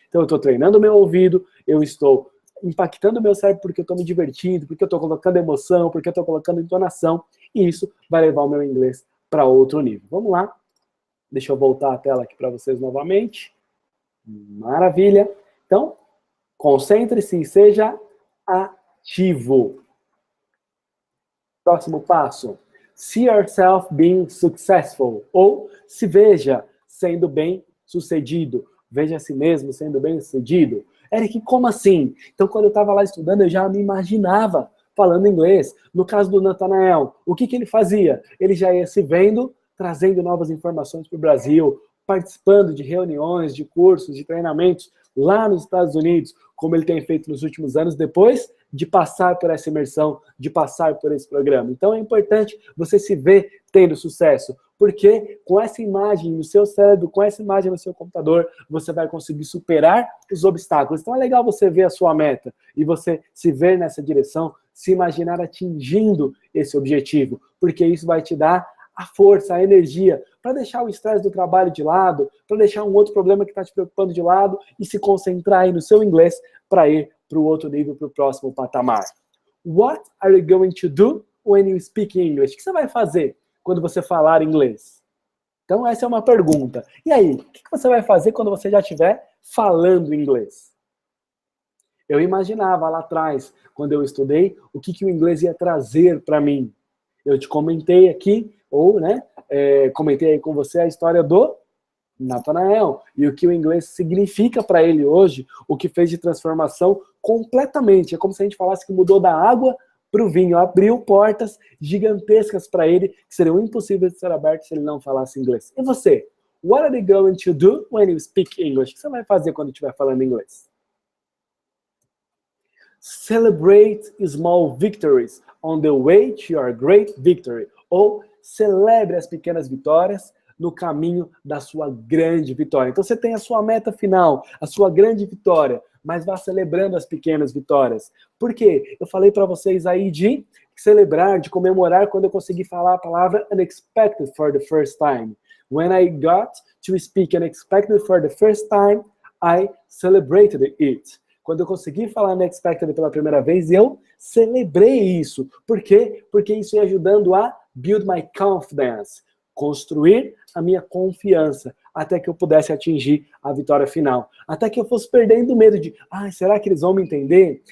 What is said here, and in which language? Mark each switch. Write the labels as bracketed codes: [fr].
[pt] Então eu estou treinando o meu ouvido, eu estou impactando o meu cérebro porque eu estou me divertindo, porque eu estou colocando emoção, porque eu estou colocando entonação, e isso vai levar o meu inglês para outro nível. Vamos lá? Deixa eu voltar a tela aqui para vocês novamente. Maravilha. Então, concentre-se e seja ativo. Próximo passo. [en] See yourself being successful. [pt] Ou se veja sendo bem-sucedido. Veja a si mesmo sendo bem-sucedido. Eric, como assim? Então, quando eu estava lá estudando, eu já me imaginava falando inglês. No caso do Nathanael, o que ele fazia? Ele já ia se vendo trazendo novas informações para o Brasil, participando de reuniões, de cursos, de treinamentos lá nos Estados Unidos, como ele tem feito nos últimos anos, depois de passar por essa imersão, de passar por esse programa. Então é importante você se ver tendo sucesso, porque com essa imagem no seu cérebro, com essa imagem no seu computador, você vai conseguir superar os obstáculos. Então é legal você ver a sua meta e você se ver nessa direção, se imaginar atingindo esse objetivo, porque isso vai te dar a força, a energia, para deixar o estresse do trabalho de lado, para deixar um outro problema que está te preocupando de lado e se concentrar aí no seu inglês para ir para o outro nível, para o próximo patamar. [en] What are you going to do when you speak English? [pt] O que você vai fazer quando você falar inglês? Então essa é uma pergunta. E aí, o que você vai fazer quando você já estiver falando inglês? Eu imaginava lá atrás, quando eu estudei, o que o inglês ia trazer para mim. Eu te comentei aqui, comentei aí com você a história do Nathanael e o que o inglês significa para ele hoje, o que fez de transformação completamente. É como se a gente falasse que mudou da água para o vinho, abriu portas gigantescas para ele que seriam impossíveis de ser abertas se ele não falasse inglês. E você? [en] What are you going to do when you speak English? [pt] O que você vai fazer quando estiver falando inglês? [en] Celebrate small victories on the way to your great victory. [pt] Ou celebre as pequenas vitórias no caminho da sua grande vitória. Então você tem a sua meta final, a sua grande vitória, mas vá celebrando as pequenas vitórias. Por quê? Eu falei para vocês aí de celebrar, de comemorar quando eu consegui falar a palavra unexpected [en] for the first time. When I got to speak unexpected for the first time, I celebrated it. [pt] Quando eu consegui falar unexpected pela primeira vez, eu celebrei isso. Por quê? Porque isso ia ajudando a [en] build my confidence, [pt] construir a minha confiança, até que eu pudesse atingir a vitória final. Até que eu fosse perdendo o medo de, será que eles vão me entender?